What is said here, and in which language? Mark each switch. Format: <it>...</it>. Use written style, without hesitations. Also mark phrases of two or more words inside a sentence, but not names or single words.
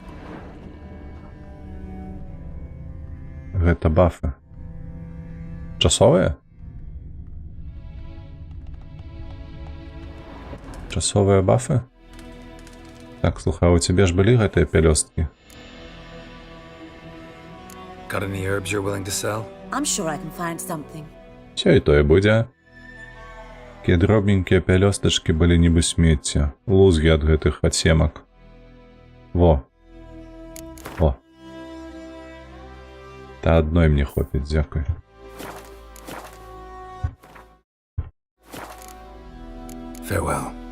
<be>Гэта бафы. Часовыя? Часовыя бафы? Так, слухай, у цябе ж былі гэтыя пялёсткі?</be> <en>Got any herbs you're willing to sell? I'm sure I can find something.</en> <be>Все і тое будзе. Такія дробненькія пялёстачкі былі нібы смецце. Лузгі ад гэтых ацемак. Во. О. Та адной мне хопіць, дзякуй.</be> <en>Farewell.</en>